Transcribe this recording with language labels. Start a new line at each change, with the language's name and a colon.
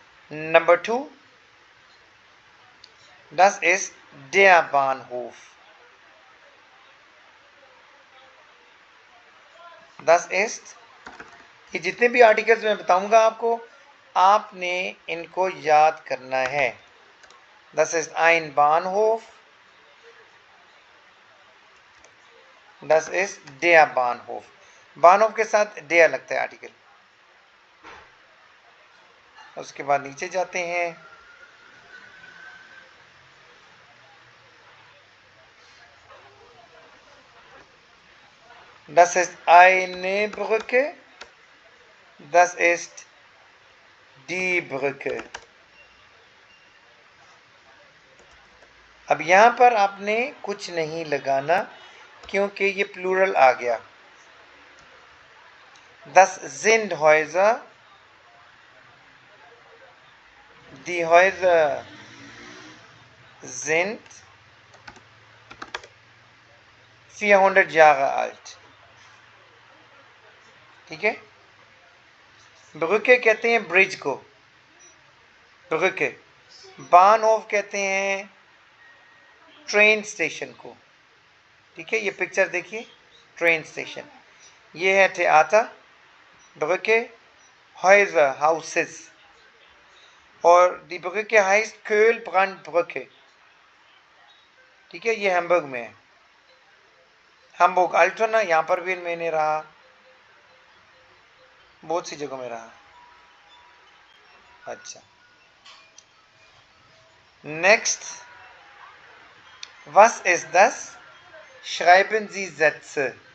Hindi: Number 2,
German: das ist der Bahnhof,
Hindi: das ist, ये जितने भी आर्टिकल्स मैं बताऊंगा आपको, आपने इनको याद करना है।
German: das ist ein Bahnhof, das ist der Bahnhof,
Hindi: बानहोफ के साथ der लगता है आर्टिकल। उसके बाद नीचे जाते हैं,
German: das ist eine Brücke, das ist die Brücke।
Hindi: अब यहाँ पर आपने कुछ नहीं लगाना क्योंकि ये प्लूरल आ गया।
German: Das sind Häuser, die Häuser sind 400 Jahre alt, ठीक है।
Hindi: ब्रुके कहते हैं ब्रिज को, ब्रुके। बानहोफ कहते हैं ट्रेन स्टेशन को, ठीक है। ये पिक्चर देखिए, ट्रेन स्टेशन, ये है थिएटर, ब्रुके, Häuser, houses, और
German: die Brücke heißt Köln-Brandbrücke,
Hindi: ठीक है। ये हैम्बर्ग में है, hamburg अल्टोना, यहाँ पर भी मैंने रहा, बहुत सी जगह में रहा। अच्छा, next,
German: was ist das? Schreiben Sie Sätze।